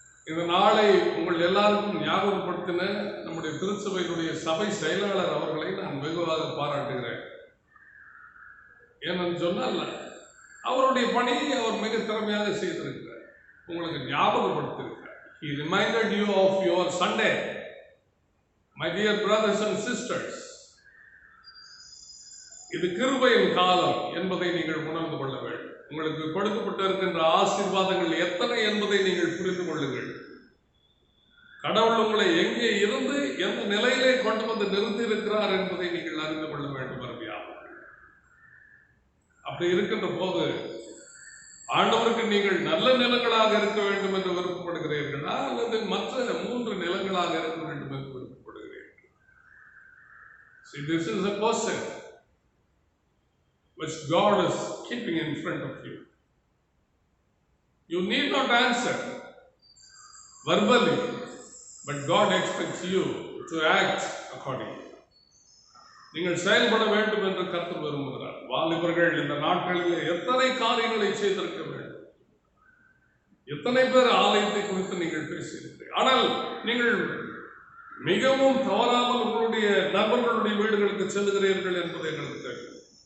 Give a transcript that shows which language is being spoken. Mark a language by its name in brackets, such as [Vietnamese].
[Tamil] இந்த நாளை உங்கள் எல்லாருக்கும் ஞாபகப்படுத்தின நம்முடைய திருச்சபையினுடைய சபை செயலாளர் அவர்களை நான் வெகுவாக பாராட்டுகிறேன். ஏன்னு சொன்னால் அவருடைய பணியை அவர் மிக திறமையாக செய்திருக்கிறார், உங்களுக்கு ஞாபகப்படுத்தியிருக்கிறார். [English] He reminded you of your Sunday. My dear brothers and sisters, [Tamil] இது கிருபையின் காலம் என்பதை நீங்கள் உணர்ந்து கொள்ள வேண்டும். உங்களுக்கு கொடுக்கப்பட்டிருக்கின்ற ஆசீர்வாதங்கள் எத்தனை என்பதை நீங்கள் புரிந்து கொள்ளுங்கள். கடவுள் உங்களை எங்கே இருந்து எந்த நிலையிலே கொண்டு வந்து நிறுத்தி இருக்கிறார் என்பதை நீங்கள் அறிந்து கொள்ள வேண்டும். அருமையானவர்களே, அப்படி இருக்கின்ற போது ஆண்டவருக்கு நீங்கள் நல்ல நிலங்களாக இருக்க வேண்டும் என்று விருப்பப்படுகிறீர்களா, அல்லது மற்ற 3 நிலங்களாக இருக்க வேண்டும் என்று விருப்பப்படுகிறீர்கள்? [English] See, this is a question which God is keeping in front of you. You need not answer verbally, but God expects you to act accordingly. [Tamil] நீங்கள் செயல்பட வேண்டும் என்று கர்த்தர் விரும்புகிறார். வாலிபர்கள் இந்த நாட்களில் எத்தனை காரியங்களை செய்திருக்க வேண்டும், எத்தனை பேர் ஆலயத்தை குறித்து நீங்கள் பேசியிருக்கிறீர்கள். ஆனால் நீங்கள் மிகவும் தவறாமல் உங்களுடைய நண்பர்களுடைய வீடுகளுக்கு செல்கிறீர்கள் என்பதை எங்களுக்கு தெரியும்.